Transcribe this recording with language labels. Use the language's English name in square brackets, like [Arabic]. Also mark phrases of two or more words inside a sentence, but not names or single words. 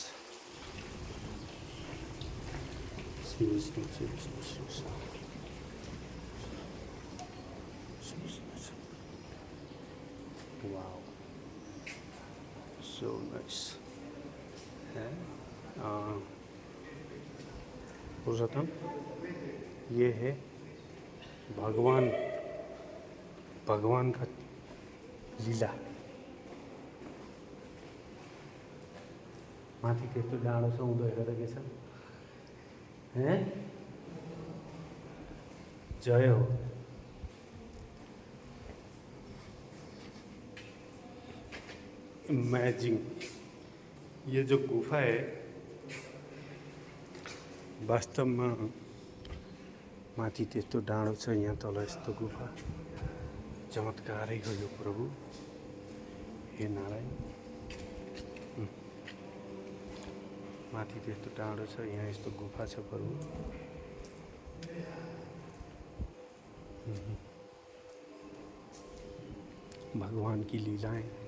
[English] wow, so nice है। [Hindi] पुरुषोत्तम, ये है भगवान का लीला। [Nepali] माथि त्यस्तो डाँडो छ, उँधो हेरेर के छ हैं? [Hindi] जय हो। इमेजिंग, ये जो गुफा है वास्तव में [Nepali] माथि त्यस्तो डाँडो छ, यहाँ तल यस्तो गुफा। चमत्कारै हो यो प्रभु, हे नारायण। माथि त्यस्तो डाँडो छ, यहाँ यस्तो गुफा छ प्रभु। [Hindi] भगवान की लीलाएं।